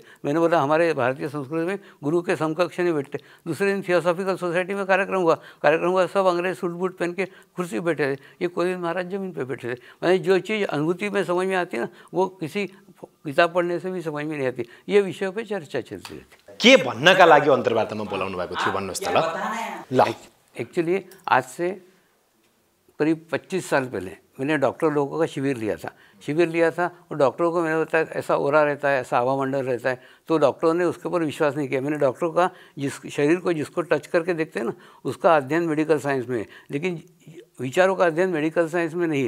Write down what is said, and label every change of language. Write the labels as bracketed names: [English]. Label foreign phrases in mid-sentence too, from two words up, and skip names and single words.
[Hindi] मैंने बोला हमारे भारतीय संस्कृति में गुरु के समकक्ष नहीं बैठते। दूसरे दिन थियोसॉफिकल सोसाइटी में कार्यक्रम हुआ, सब अंग्रेज सूट बूट पहन के कुर्सी बैठे थे, ये कोलिन महाराज जमीन पे बैठे थे। मैंने जो चीज़ अनुभूति में समझ में आती है ना, वो किसी किताब पढ़ने से भी समझ में नहीं आती। ये विषयों पर चर्चा चलती रहती। [Nepali] के भन्नका लागि अन्तर्वार्तामा बोलाउनु भएको थियो भन्नुहोस् त ल। [Hindi] एक्चुअली आज से करीब 25 साल पहले मैंने डॉक्टर लोगों का शिविर लिया था और डॉक्टरों को मैंने बताया ऐसा ओरा रहता है, ऐसा हवा मंडल रहता है। तो डॉक्टरों ने उसके ऊपर विश्वास नहीं किया। मैंने डॉक्टरों का जिस शरीर को जिसको टच करके देखते हैं ना, उसका अध्ययन [English] medical science [Hindi] में है, लेकिन विचारों का अध्ययन [English] medical science [Hindi] में नहीं है।